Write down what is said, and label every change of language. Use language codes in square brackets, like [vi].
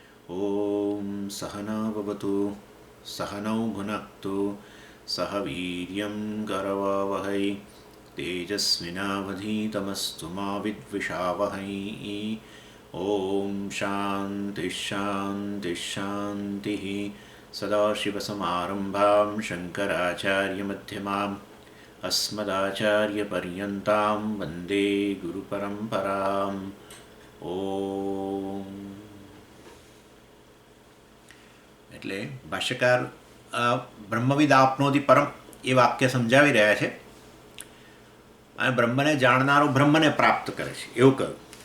[sa] ॐ सहना भवतु सहनौ भुनक्तु सह वीर्यं करवावहै तेजस्विनावधीतमस्तु मा विद्विषावहै। ॐ शान्तिः शान्तिः शान्तिः। सदाशिवसमारम्भां शङ्कराचार्यमध्यमाम् अस्मदाचार्यपर्यन्तां वन्दे गुरुपरम्पराम्। [gu] ઓમ એટલે ભાષ્યકાર બ્રહ્મવિદ આપનોતિ પરમ એ વાક્ય સમજાવી રહ્યા છે અને બ્રહ્મને જાણનારો બ્રહ્મને પ્રાપ્ત કરે છે એવું કહ્યું.